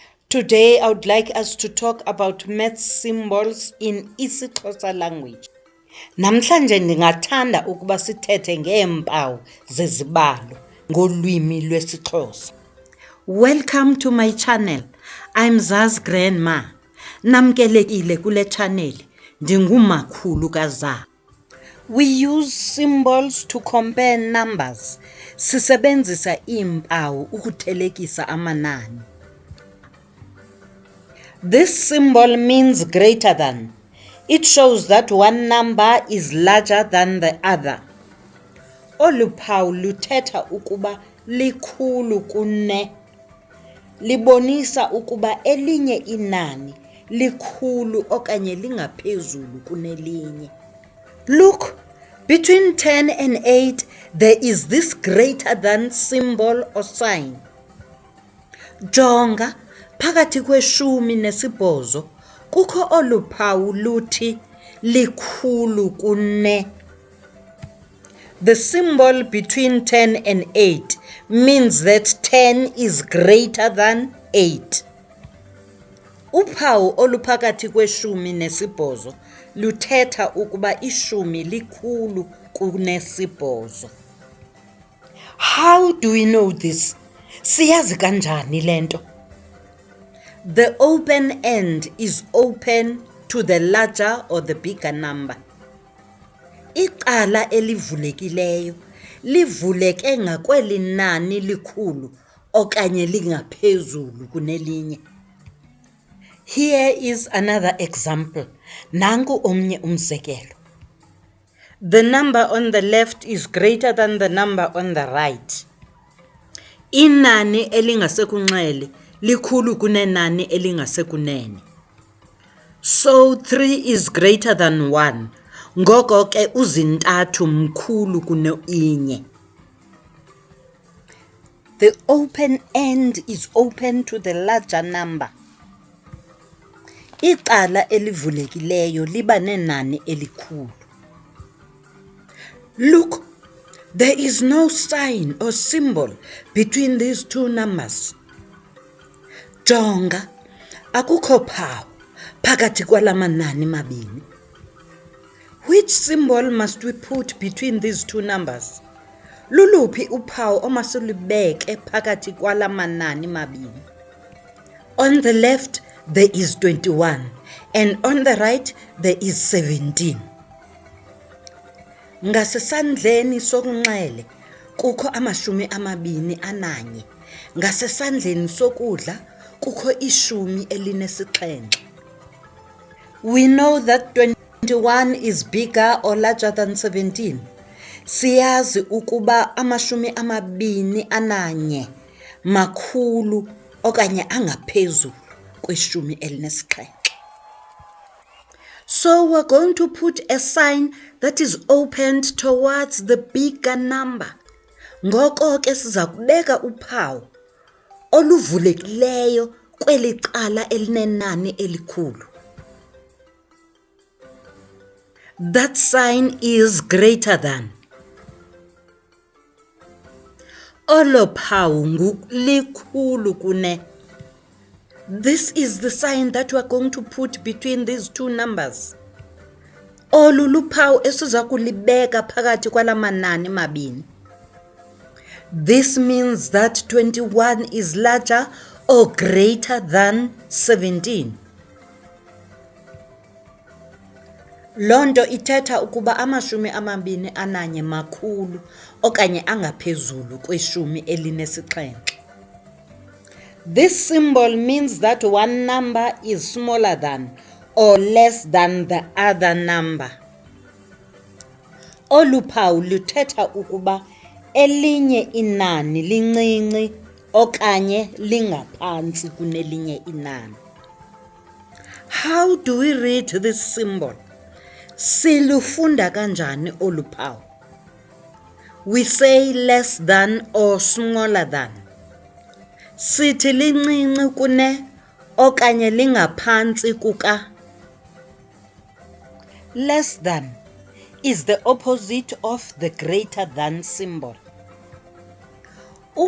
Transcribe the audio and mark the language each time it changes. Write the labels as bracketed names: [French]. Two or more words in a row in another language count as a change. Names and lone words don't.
[English] Today, I would like us to talk about math symbols in ISIXHOSA language. [Xhosa] Namhlanje ndingathanda ukuba sithethe ngeempawu zezibalo ngolwimi lwesiXhosa. [English] Welcome to my channel. I'm Zaz Grandma. [Xhosa] Namkelekile kule channel. Ndingumakhulu kaZa. [English] We use symbols to compare numbers. [Xhosa] Sisebenzisa iimpawu ukuthelekisa amanani. [English] This symbol means greater than. It shows that one number is larger than the other. [Xhosa] Olu phawu luthetha ukuba likhulu kune. Libonisa ukuba elinye inani likhulu okanye lingaphezulu kunelinye. [English] Look, between 10 and 8 there is this greater than symbol or sign. [Xhosa] Jonga, phakathi kweshumi nesibhozo kukho olu phawu luthi likhulu kune. [English] The symbol between 10 and 8 means that 10 is greater than 8. [Xhosa] Uphawu oluphakathi kweshumi nesibhozo luthetha ukuba ishumi likhulu kunesibhozo. [English] How do we know this? [Xhosa] Siyazi kanjani lento? [English] The open end is open to the larger or the bigger number. [Xhosa] Icala elivulekileyo livuleke ngakweli nani likhulu okanye lingaphezulu kunelinye. [English] Here is another example. [Xhosa] Nangu omnye umzekelo. [English] The number on the left is greater than the number on the right. [Xhosa] Inani elingasekunxele likhulu kunenani elingasekunene. [English] So 3 is greater than 1. [Xhosa] Ngoko ke uzintathu mkhulu kuno-inye. [English] The open end is open to the larger number. [Xhosa] Icala elivulekileyo liba nenani elikhulu. [English] Look, there is no sign or symbol between these two numbers. [Xhosa] Jonga, akukho phawu phakathi kwala manani mabini. [English] Which symbol must we put between these two numbers? [Xhosa] Luluphi uphawu omasilubeke phakathi kwala manani mabini? [English] On the left there is 21 and on the right there is 17. [Xhosa] Ngasesandleni sokunxele kukho amashumi amabini ananye. Ngasesandleni sokudla kukho ishumi elinesixhenxe. [English] We know that 21 is bigger or larger than 17. [Xhosa] Siyazi ukuba amashumi amabini ananye makhulu okanye angaphezulu kweshumi elinesixhenxe. [English] So we're going to put a sign that is opened towards the bigger number. [Xhosa] Ngoko ke siza kubeka uphawu oluvulekileyo kweli cala elinenani elikhulu. [English] That sign is greater than. [Xhosa] Olo phawu likhulu kune. [English] This is the sign that we're going to put between these two numbers. [Xhosa] Olu luphawu esiza kulibeka phakathi kwala manani mabini. [English] This means that 21 is larger or greater than 17. [Xhosa] Lonto ithetha ukuba amashumi amabini ananye makhulu okanye angaphezulu kweshumi elinesixhenxe. [English] This symbol means that one number is smaller than or less than the other number. [Xhosa] Olu phawu luthetha ukuba elinye inani lincinci okanye lingaphantsi kunelinye inani. [English] How do we read this symbol? [Xhosa] Silufunda kanjani olu phawu? [English] We say less than or smaller than. [Xhosa] Sithi lincinci kune okanye lingaphantsi kuka. [English] Less than is the opposite of the greater than symbol.